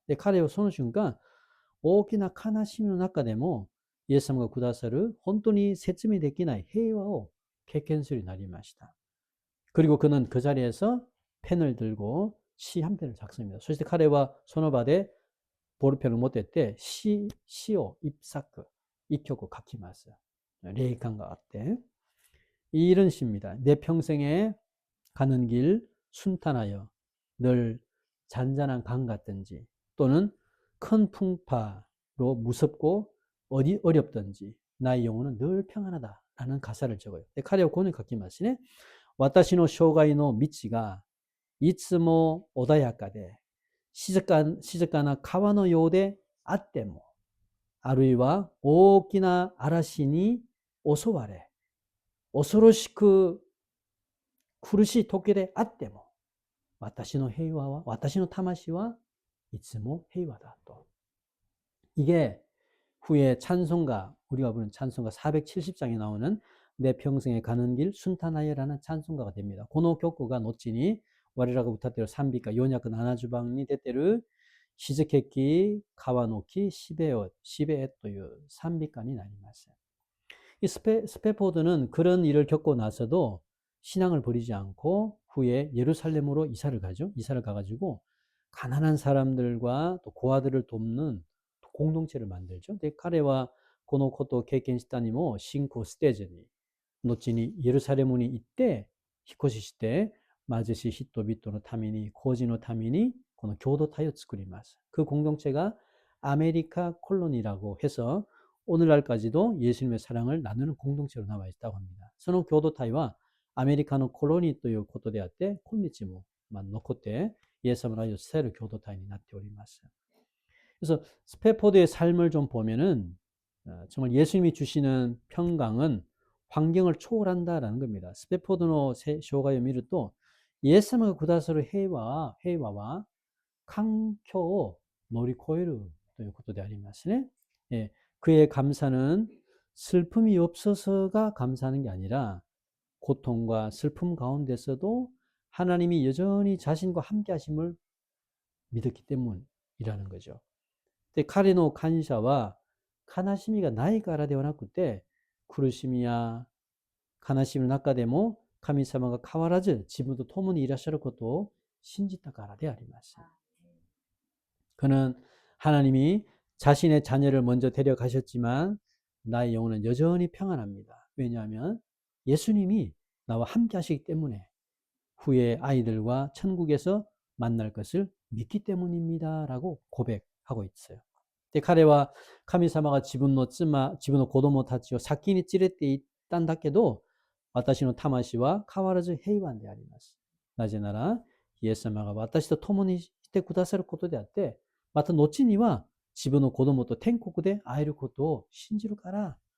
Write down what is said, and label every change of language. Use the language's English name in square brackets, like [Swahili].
[Korean] 근데 [Japanese] 彼はその瞬間、大きな悲しみの中でも、イエス様がくださる本当に説明できない平和を経験するようになりました。 [Korean] 그리고 그는 그 자리에서 펜을 들고 시 한 편을 작성합니다. [Japanese] そして彼はその場でボールペンを持ってって詩を一作、一曲書きます。霊感があって [Korean] 이런 시입니다. 내 평생에 가는 길 순탄하여 늘 잔잔한 강 같든지 또는 큰 풍파로 무섭고 어렵든지 나의 영혼은 늘 평안하다라는 가사를 적어요. [Japanese] 彼はこのように書きますね。私の生涯の道がいつも穏やかで静かな川のようであっても、あるいは大きな嵐に襲われ恐ろしく苦しい時であっても、私の魂はいつも平和だと。 [Korean] 이게 후에 찬송가, 우리가 부르는 찬송가 470장에 나오는 내 평생에 가는 길 순탄하여라는 찬송가가 됩니다. [Japanese] この曲が後に我らが歌っている賛美歌470番に出ている静けき川の木シベエという賛美歌になります。 [Korean] 이 스페포드는 그런 일을 겪고 나서도 신앙을 버리지 않고 후에 예루살렘으로 이사를 가죠. 이사를 가가지고 가난한 사람들과 또 고아들을 돕는 공동체를 만들죠. [Japanese] で、彼はこのことを経験したにも信仰ステージに後に예루살렘に行って引っ越しして貧しい人々のために工事のためにこの共同体を作ります。 [Korean] 그 공동체가 아메리카 콜로니라고 해서 오늘날까지도 예수님의 사랑을 나누는 공동체로 남아 있다고 합니다. [Japanese] その共同体はアメリカのコロニーということであって、今日も残ってイエス様の愛を伝える共同体になっております。 [Korean] 그래서 스페포드의 삶을 좀 보면은 정말 예수님이 주시는 평강은 환경을 초월한다라는 겁니다. [Japanese] 스페포드의生涯を見ると、イエス様がくださる平和は環境を乗り越えるということでありますね。 [Korean] 그의 감사는 슬픔이 없어서가 감사하는 게 아니라 고통과 슬픔 가운데서도 하나님이 여전히 자신과 함께 하심을 믿었기 때문이라는 거죠. [Japanese] で、彼の感謝は悲しみがないからではなくて、苦しみや悲しみの中でも神様が変わらず自分と共にいらっしゃることを信じたからであります。 [Korean] 그는 하나님이 자신의 자녀를 먼저 데려가셨지만 나의 영혼은 여전히 평안합니다. 왜냐하면 예수님이 나와 함께 하시기 때문에 후에 아이들과 천국에서 만날 것을 믿기 때문입니다 라고 고백하고 있어요. [Japanese] で、彼は神様が自分の子供たちを先に連れて行ったんだけど、私の魂は変わらず平安であります。なぜなら、イエス様が私と共にしてくださることであって、また後には自分の子供と天国で会えることを信じるから